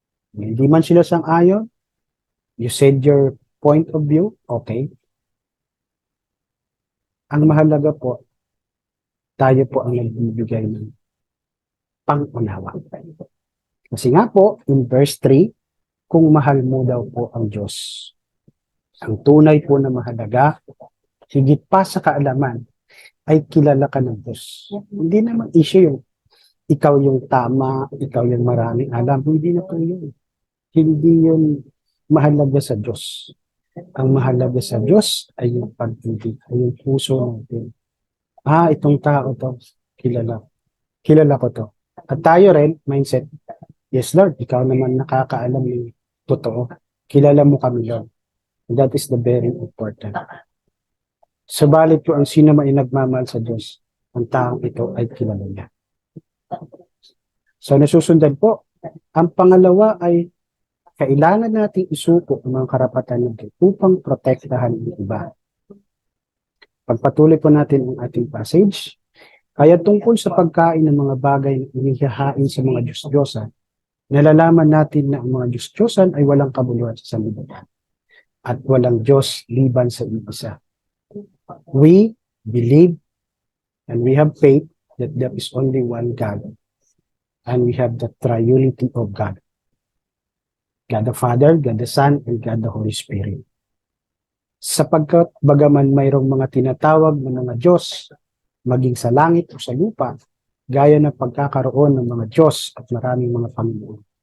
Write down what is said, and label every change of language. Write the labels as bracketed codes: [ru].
[tl] Hindi man sila sang-ayon, [en] you said your point of view, okay. [tl] Ang mahalaga po, tayo po ang nagbibigay ng pang-unawa. Kasi nga po, [en] in verse 3, [tl] kung mahal mo daw po ang Diyos, ang tunay po na mahalaga, higit pa sa kaalaman, ay kilala ka ng Diyos. Hindi naman issue yung ikaw yung tama, ikaw yung maraming alam. Hindi na po yun. Hindi yun mahalaga sa Diyos. Ang mahalaga sa Diyos ay yung pag-ibig, ay yung puso natin. Itong tao to, kilala. Kilala ko to. At tayo rin, mindset, [en] yes Lord, [tl] ikaw naman nakakaalam yung totoo. Kilala mo kami, Lord. [en] And that is the very important. [tl] Subalit po ang sino man ay nagmamahal sa Diyos, ang taong ito ay kilala niya. So nasusundan po, ang pangalawa ay kailangan nating isuko ang mga karapatan natin upang protektahan ang iba. Pagpatuloy po natin ang ating passage, kaya tungkol sa pagkain ng mga bagay na inihahain sa mga Diyos-Diyosan, nalalaman natin na ang mga Diyos-Diyosan ay walang kabuluhan sa sanlibutan at walang Diyos liban sa isa. [en] We believe and we have faith that there is only one God and we have the triunity of God. God the Father, God the Son, and God the Holy Spirit. [tl] Sapagkat bagaman mayroong mga tinatawag na mga Diyos, maging sa langit o sa lupa, gaya ng pagkakaroon ng mga Diyos at maraming mga Panginoon.